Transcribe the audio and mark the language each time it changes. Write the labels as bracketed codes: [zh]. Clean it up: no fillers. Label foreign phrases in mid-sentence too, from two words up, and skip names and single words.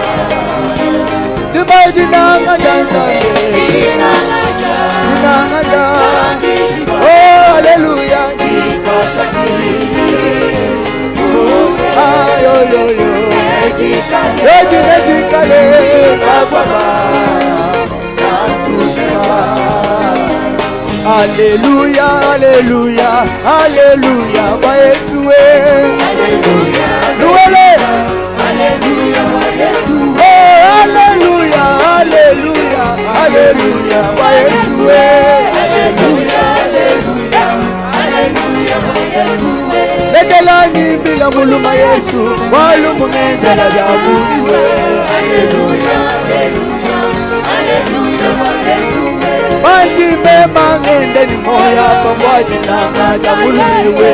[lua] Dinanga Jansane Dinanga [en] Oh Hallelujah [lua] Ayoyoyo Ejikale Kababa [fr] Alléluia, Alléluia, Alléluia, [lua] wa Yesu we. [fr] Alléluia. Louez-le. Alléluia, Yesu. Oh, Alléluia, Alléluia, Alléluia, [lua] wa Yesu we. [fr] Alléluia, Alléluia, Alléluia, Yesu. [bem] Ledelani bila muluma Yesu, walumungenzela bya buwe. [fr] Alléluia, Alléluia, Alléluia, Yesu. [lun] Manji mema ngende ni moya pamwaji nanga ja mulumiwe.